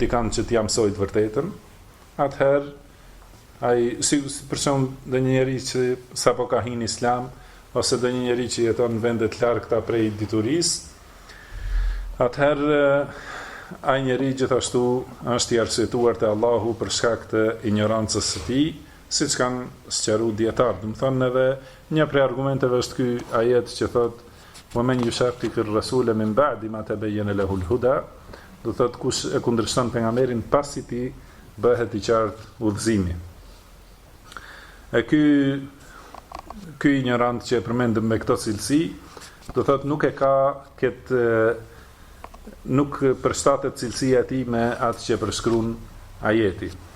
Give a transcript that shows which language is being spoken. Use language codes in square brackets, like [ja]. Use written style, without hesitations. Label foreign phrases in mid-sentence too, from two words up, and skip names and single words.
[sq] dikan që t'i mësoj të vërtetën, atëherë ai si për shembull dhe një njeri që sapo ka hyrë në Islam, ose dhe një njeri që jeton në vende të largëta prej diturisë, atëherë ai njeri gjithashtu është i arsyetuar te Allahu për shkak të ignorancës së tij, siç kanë sqaruar dietarët. Do të thonë edhe një prej argumenteve është ky ajet që thotë [ar] ومن يشاقق الرسول من بعد ما تبين له الهدى, [sq] do thotë kush e kundërshton pejgamberin pasi ti bëhet i qartë udhëzimi. E ky ignorant që e përmendëm me këto cilësi, do thotë nuk e ka nuk përshtatet cilësia e tij me atë që përshkruan ajeti.